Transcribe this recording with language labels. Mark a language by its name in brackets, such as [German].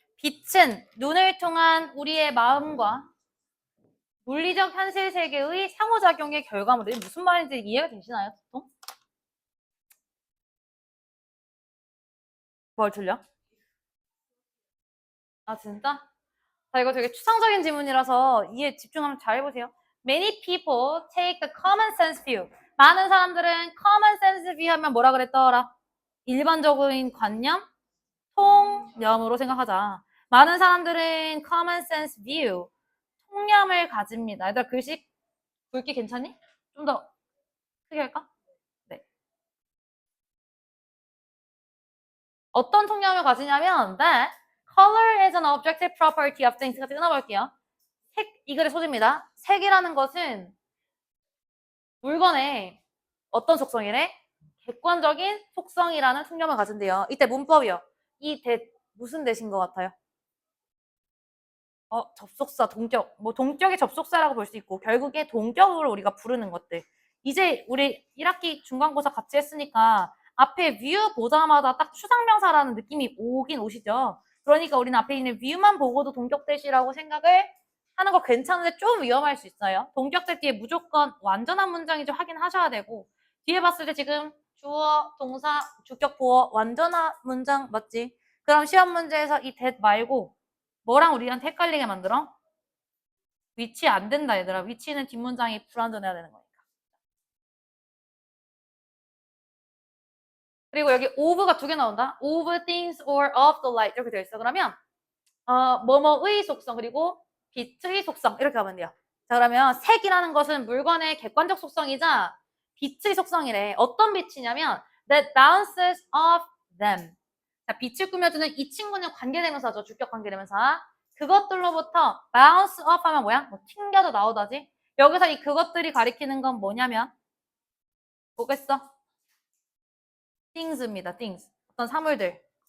[Korean] 빛은 눈을 통한 우리의 마음과 물리적 현실 세계의 상호작용의 결과물이 무슨 말인지 이해가 되시나요, 보통? 뭘 틀려? 아, 진짜? 자, 이거 되게 추상적인 질문이라서 이해 집중하면 잘 해보세요. [English] Many people take the common sense view. [Korean] 많은 사람들은 common sense view 하면 뭐라 그랬더라? 일반적인 관념, 통념으로 생각하자. 많은 사람들은 common sense view, 통념을 가집니다. 얘들아, 글씨 굵기 괜찮니? 좀 더 크게 할까? 네. 어떤 통념을 가지냐면 [English] that color is an objective property of things. [Korean] 같이 끊어볼게요. 색, 이 글의 소지입니다. 색이라는 것은 물건의 어떤 속성이래? 객관적인 속성이라는 통념을 가진대요. 이때 문법이요. 이 대, 무슨 대신 것 같아요? 접속사, 동격. 뭐 동격의 접속사라고 볼 수 있고 결국에 동격으로 우리가 부르는 것들. 이제 우리 1학기 중간고사 같이 했으니까 앞에 view 보자마자 딱 추상명사라는 느낌이 오긴 오시죠. 그러니까 우리는 앞에 있는 view만 보고도 동격 대시라고 생각을 하는 거 괜찮은데 좀 위험할 수 있어요. 동격 대 뒤에 무조건 완전한 문장인지 확인하셔야 되고 뒤에 봤을 때 지금 주어, 동사, 주격, 보어 완전한 문장 맞지? 그럼 시험 문제에서 이 that 말고 뭐랑 우리한테 헷갈리게 만들어? 위치 안 된다 얘들아. 위치는 뒷문장이 불완전해야 되는 거니까. 그리고 여기 of가 두 개 나온다. [English] of things or of the light 이렇게 되어 있어. [Korean] 그러면 뭐뭐의 속성 그리고 빛의 속성 이렇게 하면 돼요. 자 그러면 색이라는 것은 물건의 객관적 속성이자 빛의 속성이래. 어떤 빛이냐면 [English] that bounces off them. [Korean] 자, 빛을 꾸며주는 이 친구는 관계대명사죠. 주격 관계대명사. 그것들로부터 bounce off 하면 뭐야? 뭐 튕겨져 나오다지. 여기서 이 그것들이 가리키는 건 뭐냐면 뭐겠어? things입니다. things. 어떤 사물들.